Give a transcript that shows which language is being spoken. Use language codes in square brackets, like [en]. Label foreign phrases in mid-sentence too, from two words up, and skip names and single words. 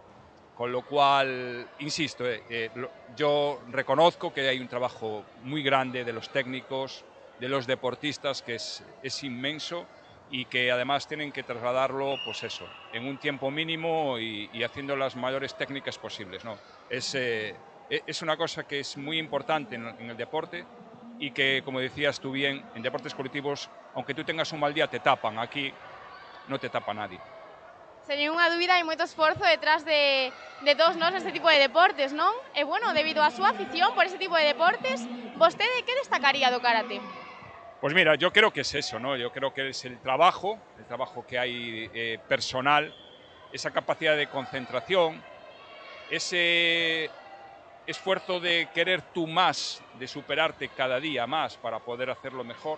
[es] Con lo cual, insisto, yo reconozco que hay un trabajo muy grande de los técnicos, de los deportistas, que es inmenso y que además tienen que trasladarlo, pues eso, en un tiempo mínimo y haciendo las mayores técnicas posibles, ¿no? Es una cosa que es muy importante en el deporte y que, como decías tú bien, en deportes colectivos, aunque tú tengas un mal día, te tapan. Aquí no te tapa nadie. [gl] Sen ninguna dúbida, hai moito esforzo detrás de todos nós este tipo de deportes, non? E, bueno, debido á súa afición por ese tipo de deportes, vostede que destacaría do karate? [es] Pues mira, yo creo que es eso, ¿no? Yo creo que es el trabajo que hay personal, esa capacidad de concentración, ese esfuerzo de querer tú más, de superarte cada día más para poder hacerlo mejor.